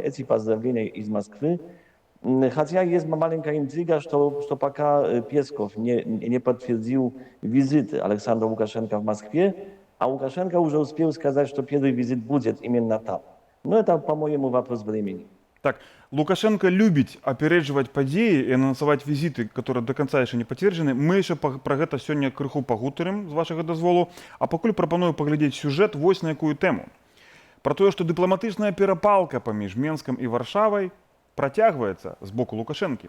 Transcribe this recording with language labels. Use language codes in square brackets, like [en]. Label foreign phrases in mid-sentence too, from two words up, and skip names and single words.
[ru] Эти поздравления из Москвы. Хотя есть маленькая интрига, что пока Песков не подтвердил визит Александра Лукашенко в Москве, а Лукашенко уже успел сказать, что первый визит будет именно там. Но это, по-моему, вопрос времени. [be] Так, Лукашенко любіць апярэджваць падзеі і анансаваць візіты, [ru] которые до конца [be] яшчэ не пацверджаны. Мы яшчэ пра гэта сёння крыху пагутарым з вашага дазволу, а пакуль прапаную паглядзець сюжэт вось на якую тэму. Пра тое, што дыпламатычная перапалка паміж Менскам і Варшавай працягваецца з боку Лукашэнкі.